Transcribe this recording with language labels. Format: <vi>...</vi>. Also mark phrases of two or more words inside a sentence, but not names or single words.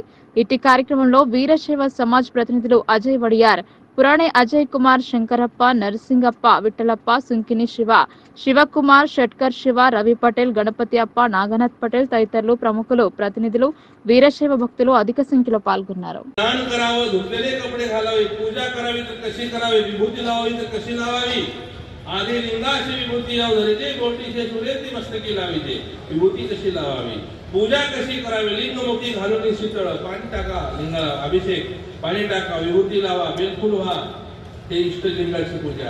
<te>ఇట్టి కార్యక్రమంలో వీరశైవ సమాజ్ ప్రతినిధులు అజయ్ వడియార్, పురాణే అజయ్ కుమార్, శంకరప్ప, నరసింగప్ప, విఠలప్ప, సుంకిని శివ, శివకుమార్, షట్కర్ శివ, రవి పటేల్, గణపతి అప్ప, నాగనాథ్ పటేల్ తదితరులు ప్రముఖులు, ప్రతినిధులు, వీరశైవ భక్తులు అధిక సంఖ్యలో పాల్గొన్నారు.</te> <mr>आधी लिंगाची विभूती लावली, बोटीचे सुरेती मस्तकी लावीते, विभूती कशी लावावी, पूजा कशी करावी, लिंगमुखी घालून शीतळ पाणी टाका, लिंगाला अभिषेक पाणी टाका, विभूती लावा, बेलफूल व्हा, ते इष्टलिंगाची पूजा.</mr>